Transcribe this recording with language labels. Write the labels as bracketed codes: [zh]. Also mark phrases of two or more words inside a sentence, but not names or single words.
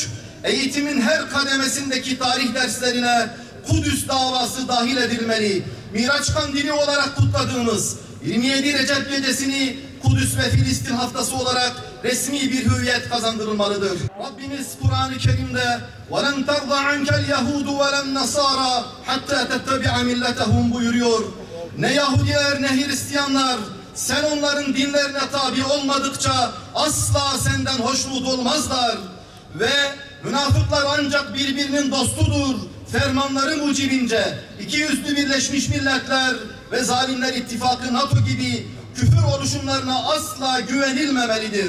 [tr] Eğitimin her kademesindeki tarih derslerine Kudüs davası dahil edilmeli. Miraç Kandili olarak kutladığımız 27 Recep gecesini Kudüs ve Filistin haftası olarak resmi bir hüviyet kazandırılmalıdır. Rabbimiz Kur'an-ı Kerim'de [ar] وَلَنْ تَرْضَ عَنْكَ الْيَهُودُ وَلَا النَّصَارَى حَتَّى تَتَّبِعَ مِلَّتَهُمْ buyuruyor. [tr] Ne Yahudiler ne Hristiyanlar sen onların dinlerine tabi olmadıkça asla senden hoşnut olmazlar. Ve münafıklar ancak birbirinin dostudur. Fermanları mucibince ikiyüzlü Birleşmiş Milletler ve Zalimler İttifakı NATO gibi küfür oluşumlarına asla güvenilmemelidir.